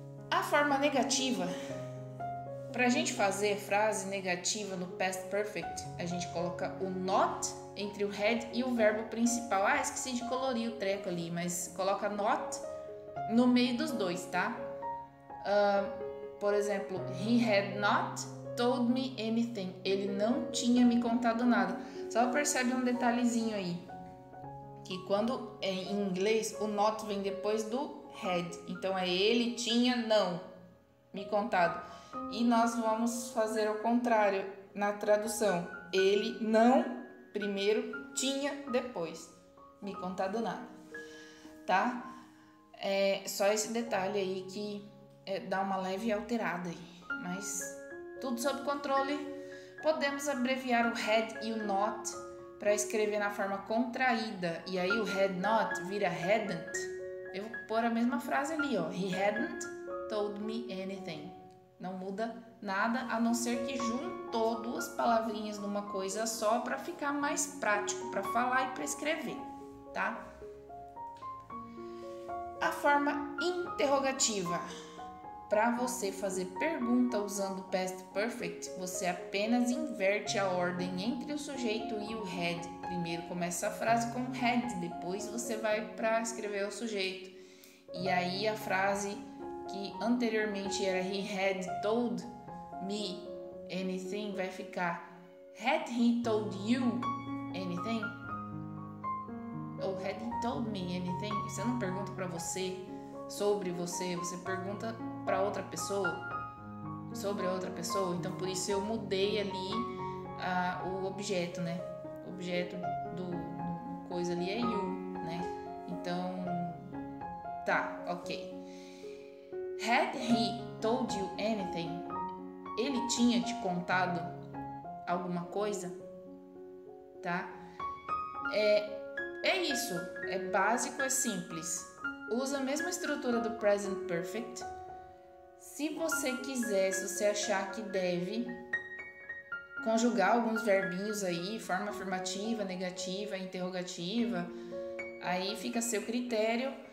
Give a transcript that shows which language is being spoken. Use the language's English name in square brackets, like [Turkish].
[Portuguese] A forma negativa, para a gente fazer frase negativa no past perfect, a gente coloca o not entre o had e o verbo principal. Esqueci de colorir o treco ali, mas coloca not no meio dos dois, tá? Por exemplo, [English] he had not told me anything. [Portuguese] Ele não tinha me contado nada. Só percebe um detalhezinho aí, que quando em inglês o not vem depois do had. Então ele tinha não me contado. E nós vamos fazer o contrário na tradução. Ele não primeiro, tinha depois me contado nada, tá? Só esse detalhe aí que dá uma leve alterada aí, mas tudo sob controle. Podemos abreviar o had e o not para escrever na forma contraída, e aí o had not vira hadn't. Eu vou pôr a mesma frase ali, ó. [English] He hadn't told me anything. [Portuguese] Não muda nada, a não ser que juntou duas palavrinhas numa coisa só para ficar mais prático para falar e para escrever, tá? A forma interrogativa. Para você fazer pergunta usando past perfect, você apenas inverte a ordem entre o sujeito e o had. Primeiro começa a frase com had, depois você vai para escrever o sujeito. E aí a frase que anteriormente era [English] he had told me anything [Portuguese] vai ficar [English] had he told you anything? [Portuguese] Ou [English] had he told me anything? [Portuguese] Você não pergunta para você sobre você pergunta para outra pessoa, sobre a outra pessoa. Então por isso eu mudei ali o objeto, né? O objeto do coisa ali é you, né? Então tá, ok. [English] Had he told you anything? [Portuguese] Ele tinha te contado alguma coisa? Tá? É isso. É básico, é simples. Usa a mesma estrutura do present perfect. Se você quiser, se você achar que deve conjugar alguns verbinhos aí, forma afirmativa, negativa, interrogativa, aí fica a seu critério.